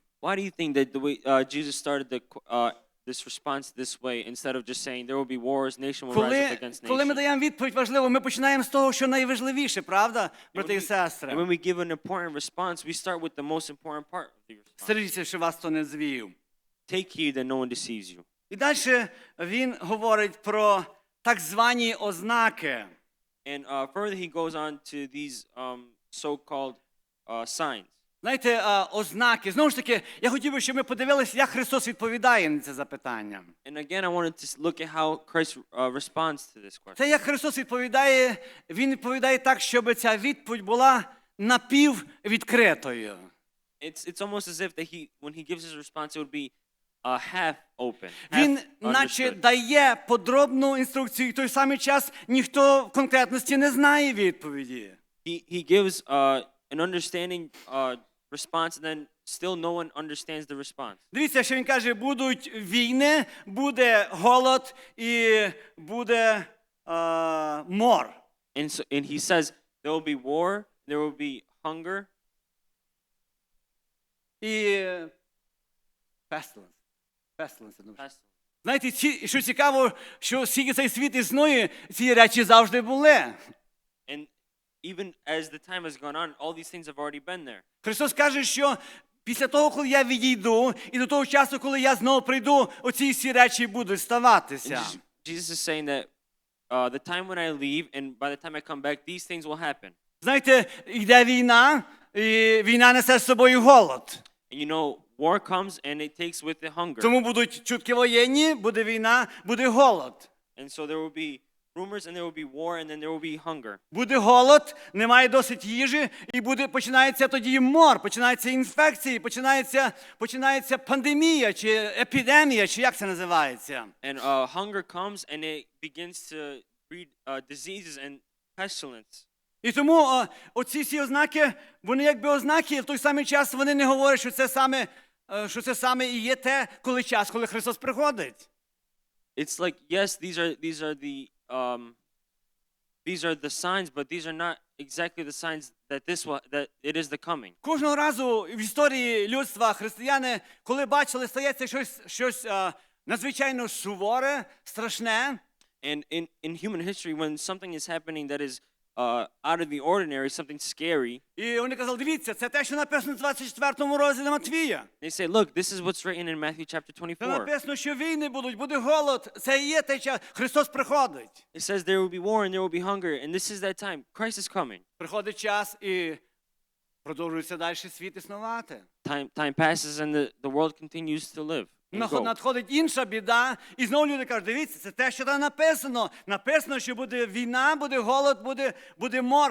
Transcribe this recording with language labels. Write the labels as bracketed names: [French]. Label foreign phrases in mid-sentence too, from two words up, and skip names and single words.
[English] Why do you think that the way Jesus started this response this way instead of just saying there will be wars, nation will rise up against [Ukrainian] Коли ми [English] nation? [Ukrainian] даємо відповідь важливу, ми починаємо з того, що найважливіше, правда, брати і сестри? [English] And when we give an important response, we start with the most important part of the response. [Ukrainian] Стережіться, щоб вас хто не звів. [English] Take heed that no one deceives you. [Ukrainian] І далі він говорить про так звані ознаки. [English] And further he goes on to these so-called signs. [Ukrainian] Знаєте, ознаки. Знову ж таки, я хотів би, щоб ми подивилися, як Христос відповідає на це запитання. [English] And again, I wanted to look at how Christ responds to this question. [Ukrainian] Це як Христос відповідає, Він відповідає так, щоб ця відповідь була напіввідкритою. [English] It's almost as if that when he gives his response, it would be half open. [Ukrainian] Він [English] Half [Ukrainian] наче [English] understood. [Ukrainian] дає подробну інструкцію, і в той самий час ніхто в конкретності не знає відповіді. [English] He gives an understanding response, and then still no one understands the response. [Ukrainian] Дивіться, що він каже, будуть війни, буде голод і буде мор. [English] And he says there will be war, there will be hunger, І pestilence. pestilence. [Ukrainian] Знаєте, що цікаво, що скільки цей світ існує, ці речі завжди були. [English] And even as the time has gone on, all these things have already been there. [Ukrainian] Христос каже, що після того, коли я відійду, і до того часу, коли я знову прийду, оці всі речі будуть [English] And [Ukrainian] ставатися. [English] Jesus is saying that the time when I leave and by the time I come back, these things will happen. [Ukrainian] Знаєте, йде війна, і війна несе з собою голод. [English] And you know, war comes and it takes with it hunger. [Ukrainian] Тому будуть чутки воєнні, буде війна, буде голод. [English] And so there will be rumors and there will be war and then there will be hunger. [Ukrainian] Буде голод, немає досить їжі, і починається тоді мор, починаються інфекції, починається пандемія, чи епідемія, чи як це називається. [English] And hunger comes and it begins to breed diseases and pestilence. [Ukrainian] І тому оці всі ознаки, вони якби ознаки, і в той самий час вони не говорять, що це саме і є те, коли Христос приходить. [English] It's like, yes, these are the signs, but these are not exactly the signs that that it is the coming. [Ukrainian] Кожного разу в історії людства християни, коли бачили, стається щось надзвичайно суворе, страшне, [English] And in human history, when something is happening that is out of the ordinary, something scary, [Ukrainian] і вони казали, дивіться, це те, що написано в 24 розділі Матвія. [English] they say, look, this is what's written in Matthew chapter [Ukrainian] Це [English] 24. [Ukrainian] написано, що війни будуть, буде голод. Це і є те час. Христос приходить. [English] It says there will be war and there will be hunger, and this is that time. Christ is coming. [Ukrainian] Приходить час і продовжується далі світ існувати. [English] Time passes and the world continues to live. And go. [Ukrainian] Надходить інша біда, і знову люди кажуть, дивіться, це те, що там написано. Написано, що буде війна, буде голод, буде мор.